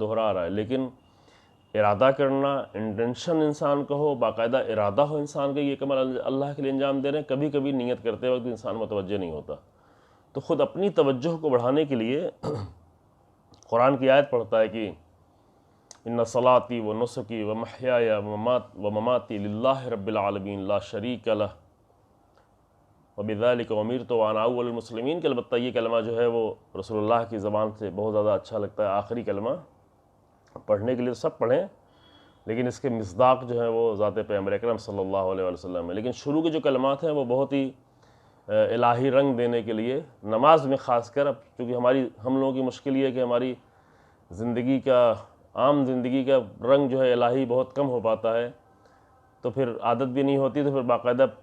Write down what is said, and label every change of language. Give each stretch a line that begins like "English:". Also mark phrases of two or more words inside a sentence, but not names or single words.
Urdu: دہرا رہا ہے، لیکن ارادہ کرنا، انٹینشن انسان کا ہو، باقاعدہ ارادہ ہو انسان کا یہ عمل اللہ کے لیے انجام دے رہے ہیں، کبھی کبھی نیت کرتے وقت انسان متوجہ نہیں ہوتا، تو خود اپنی توجہ کو بڑھانے کے لیے قرآن کی آیت پڑھتا ہے کہ
Arabic: ان صلاتی و نسکی و محیای و مماتی للہ رب العالمین لا شریک لہ وبذالک امرت وانا اول المسلمین،
Urdu: کہ البتہ یہ کلمہ جو ہے وہ رسول اللہ کی زبان سے بہت زیادہ اچھا لگتا ہے، آخری کلمہ پڑھنے کے لیے سب پڑھیں، لیکن اس کے مصداق جو ہیں وہ ذات پیغمبر اکرم
Arabic: صلی اللہ علیہ وسلم
Urdu: ہے، لیکن شروع کے جو کلمات ہیں وہ بہت ہی الہی رنگ دینے کے لیے، نماز میں خاص کر، اب چونکہ ہم لوگوں کی مشکل یہ ہے کہ ہماری زندگی کا، عام زندگی کا رنگ جو ہے الہی بہت کم ہو پاتا ہے، تو پھر عادت بھی نہیں ہوتی، تو پھر باقاعدہ